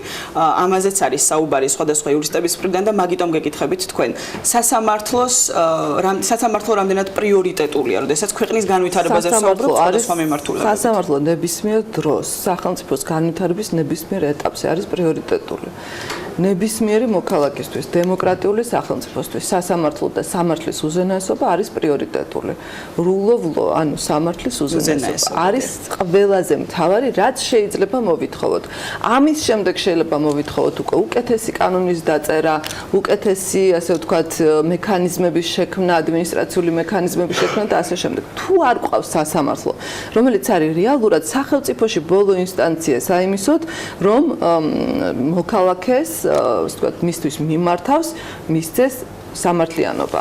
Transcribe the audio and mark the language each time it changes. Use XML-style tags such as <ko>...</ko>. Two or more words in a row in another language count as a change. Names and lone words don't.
<ka>ამაზეც არის საუბარი სხვადასხვა იურისტების მხრიდან და მაგიტომ გეკითხებით თქვენ სასამართლო რამდენად პრიორიტეტულია, როდესაც ქვეყნის განვითარებაზე საუბრობთ სხვადასხვა მიმართულებებით. სასამართლო ნებისმიერ დროს სახელმწიფოს განვითარების ნებისმიერ ეტაპზე არის პრიორიტეტული. ნებისმიერი მოქალაქისთვის, დემოკრატიული სახელმწიფოსთვის სასამართლო და სამართლის უზენაესობა არის პრიორიტეტული.</ka> <en>Rule of law,</en> <ka>ანუ სამართლის უზენაესობა არის ყველაზე მთავარი, რაც შეიძლება მოვითხოვოთ. ამის შემდეგ შეიძლება მოვითხოვოთ უკვე უკეთესი კანონის დაწერა, უკეთესი, ასე ვთქვათ, მექანიზმების შექმნა, ადმინისტრაციული მექანიზმების შექმნა და ასე შემდეგ. თუ არ ყავს სასამართლო, რომელიც არის რეალურად სახელმწიფოში ბოლო ინსტანცია საიმისოდ, რომ მოქალაქეს ასე ვთქვათ, მისთვის მიმართავს, მისცეს სამართლიანობა.</ka>